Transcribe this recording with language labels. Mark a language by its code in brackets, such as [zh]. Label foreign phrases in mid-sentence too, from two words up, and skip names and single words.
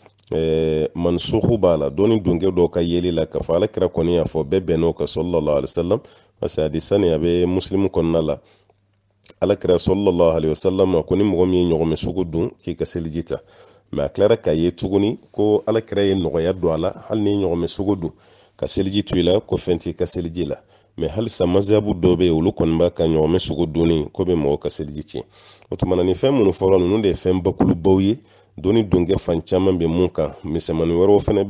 [bm] mansuhu b'a la dɔnni donkɛ dɔw ka yeli la k'a fɔ alakira kɔni y'a fɔ bɛɛ bɛnn'o kan [ar] صلى الله عليه وسلم [fr] parce que [bm] hadisa nin a bɛ muslim kɔnɔna la alakira [ar] صلى الله عليه وسلم [bm] ko ni mɔgɔ min ye ɲɔgɔmɛ sugu dun k'i ka seliji ta mɛ a tilara k'a ye tuguni ko alakira ye nɔgɔya don a la hali ni ɲɔgɔmɛ sugu dun ka seliji to i la ko fɛn t'i ka seliji la mɛ halisa maziyabu dɔw bɛ yen olu kɔni b'a ka ɲɔgɔmɛ sugu dunni ko bɛ mɔgɔ ka seliji tiɲɛ o tumana ni fɛn minnu fɔra ninnu de ye fɛn bakulubaw ye dɔnni donkɛ fan caman bɛ mun kan misɛnmanin wɛrɛw fana